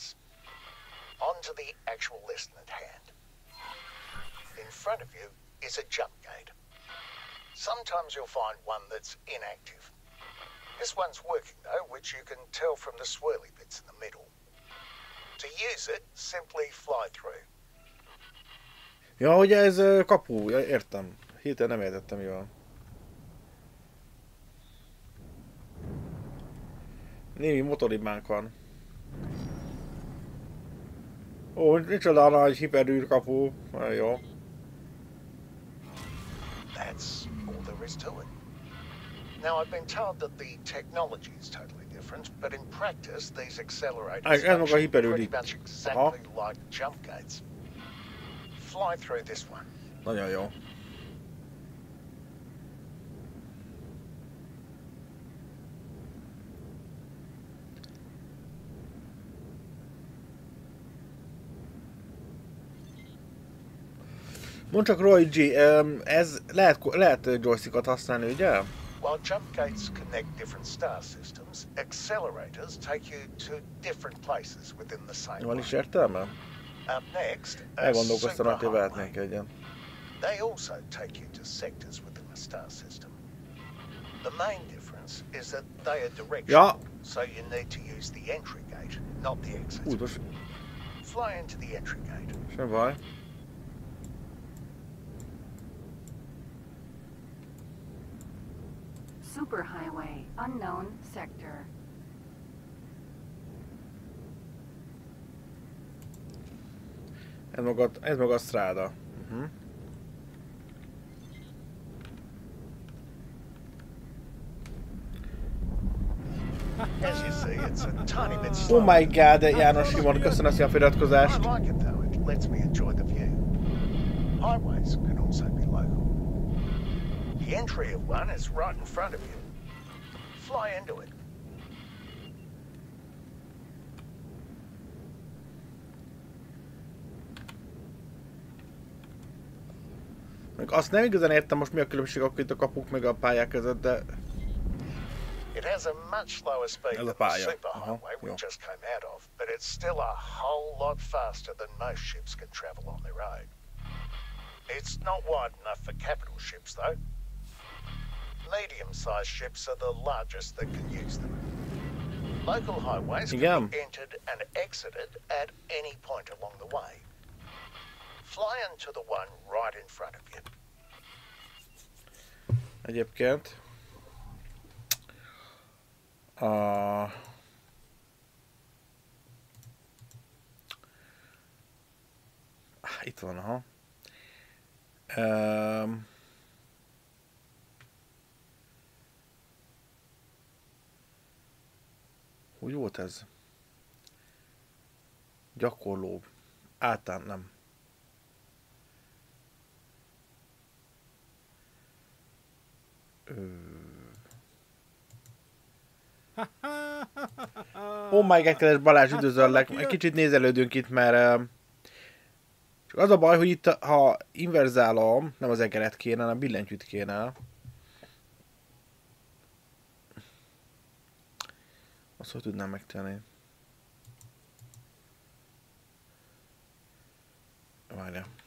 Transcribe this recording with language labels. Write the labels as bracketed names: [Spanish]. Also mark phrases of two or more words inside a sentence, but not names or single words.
[English] On to the actual lesson at hand. In front of you is a jump gate. Sometimes you'll find one that's inactive. This one's working though, which you can tell from the swirly bits in the middle. To use it, simply fly through. [Hungarian] Ja, hogy ez kapu, ja, értem. Hirtelen nem értettem jól. Némi motoribánk van. Ó, micsoda nagy hiperűr kapu. Jó. [English] That's all there is to it. Now I've been told that the technology is totally different, but in practice these accelerators function pretty much exactly like jump gates. Fly through this one. [Hungarian] Nagyon jó. Mondd csak Roy G, ez lehet joystickot használni, ugye? [English] While jump gates connect different star systems, accelerators take you to different places within the same [Hungarian] Van is [English] line. [Hungarian] értelme? [English] Up next, a [Hungarian] Elgondolkoztam, hogy [English] superhighway. [Hungarian] vehetnénk egyen. [English] They also take you to sectors within the star system. The main difference is that they are directional, so you need to use the entry gate, not the exit. Fly into the entry gate. [Hungarian] Sem baj. [English] Superhighway, unknown sector. [Hungarian] Ez maga a stráda. [English] As you see, it's a tiny bit Oh slow. my god, [Hungarian] János Simon, köszönöm szépen a feliratkozást. [English] I like it though, it lets me enjoy the view. Highways can also be local. The entry of one is right in front of you. Fly into it. [Hungarian] Még azt nem igazán értem most mi a különbség akkor itt a kapuk meg a pályák között, de... [English] It has a much slower speed than the superhighway we just came out of, but it's still a whole lot faster than most ships can travel on their own. It's not wide enough for capital ships though. Medium-sized ships are the largest that can use them. Local highways can be entered and exited at any point along the way. Fly into the one right in front of you. [Hungarian] Egyébként... Itt van, aha. Úgy volt ez? Gyakorló. Általán nem. [English] Oh my god, [Hungarian] kedves Balázs, üdvözöllek. Egy kicsit nézelődünk itt, mert csak az a baj, hogy itt, ha inverzálom, nem az egeret kéne, hanem a billentyűt kéne. Azt hogy tudnám megtenni? Várja.